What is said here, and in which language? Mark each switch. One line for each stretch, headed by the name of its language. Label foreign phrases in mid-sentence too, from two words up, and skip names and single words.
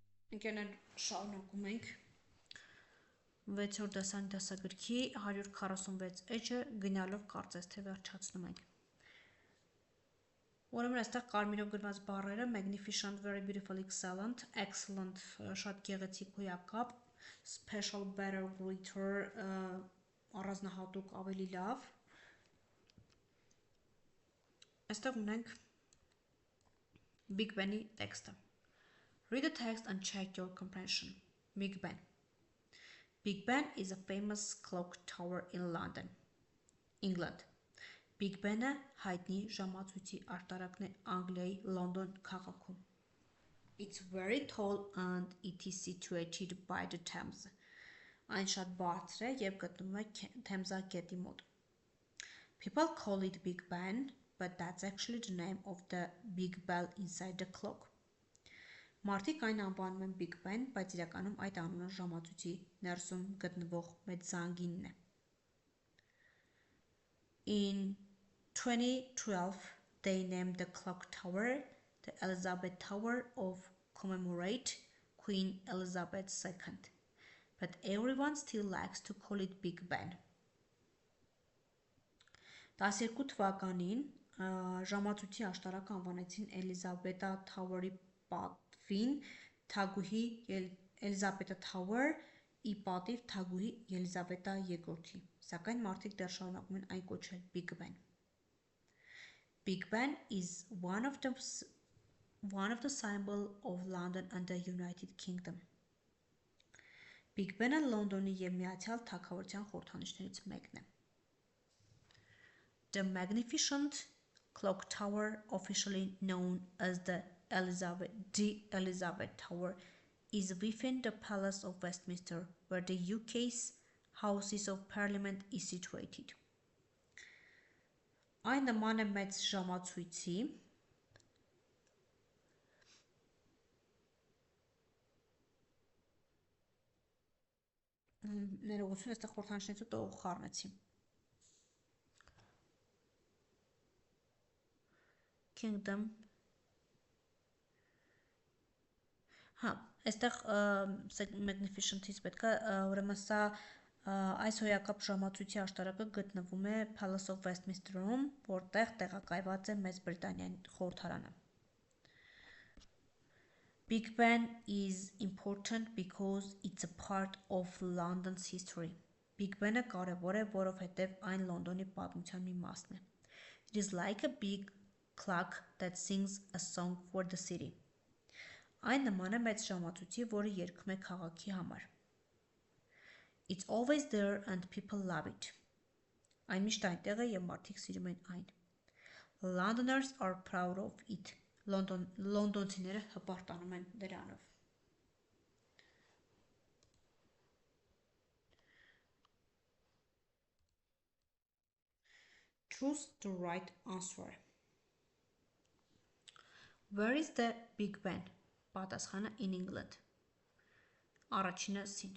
Armenian: Ընկերներ, շարունակում ենք 6-րդ դասարանի դասագրքի 146 էջը գնալով կարծես թե վերջացնում ենք։ Ուրեմն այստեղ կարմիրով գրված բառերը
English: magnificent, very beautiful, excellent, excellent,
Armenian: շատ գեղեցիկ հոյակապ,
English: special, better, greater,
Armenian: առանձնահատուկ, ավելի լավ։ Այստեղ ունենք Big Ben-ի տեքստը։
English: Read the text and check your comprehension. Big Ben. Big Ben is a famous clock tower in London, England.
Armenian: Big Ben-ը հայտնի ժամացույցի արտարակն է Անգլիայի Լոնդոն քաղաքում։
English: It's very tall and it is situated by the Thames.
Armenian: Այն շատ բարձր է և գտնվում է Թեմզա գետի մոտ։
English: People call it Big Ben, but that's actually the name of the big bell inside the clock.
Armenian: Մարդիկ այն անվանում են Big Ben, բայց իրականում այդ անունը ժամացույցի ներսում գտնվող մեծ զանգինն է։
English: In 2012, they named the clock tower the Elizabeth Tower of commemorate Queen Elizabeth II, but everyone still likes to call it Big Ben.
Armenian: 12 թվականին ժամացույցի աշտարակը անվանեցին Էլիզաբետա Թավերի պատվին թագուհի Էլիզաբետա Թավեր ի պատիվ թագուհի Ելիզավետա II-ի, սակայն մարդիկ դեռ շարունակում են այն կոչել Big Ben.
English: Big Ben is one of the symbol of London and the United Kingdom.
Armenian: Big Ben-ը Լոնդոնի և Միացյալ Թագավորության խորհրդանիշներից մեկն է։
English: The magnificent clock tower, officially known as the Elizabeth Tower, is within the Palace of Westminster, where the UK's Houses of Parliament is situated.
Armenian: Այն նման է մեծ ժամացույցի, ներողություն, այստեղ խորհրդանիշներից ու տող խառնեցի։ Kingdom. Այստեղ magnificent-ից պետք է, ուրեմն սա այս հոյակապ ժամացույցի աշտարակը գտնվում է Palace of Westminster-ում, որտեղ տեղակայված է Մեծ Բրիտանիայի խորհրդարանը։
English: Big Ben is important because it's a part of London's history.
Armenian: Big Ben-ը կարևոր է, որովհետև այն Լոնդոնի պատմության մի մասն է։
English: It is like a big clock that sings a song for the city.
Armenian: Այն նման է մեծ ժամացույցի, որը երգում է քաղաքի համար։
English: It's always there and people love it.
Armenian: Այն միշտ այնտեղ է և մարդիկ սիրում են այն։
English: Londoners are proud of it.
Armenian: Լոնդոնցիները հպարտանում են դրանով։
English: Choose the right answer. Where is the Big Ben? Պատասխանը in England.
Armenian: Առաջինը C-ն.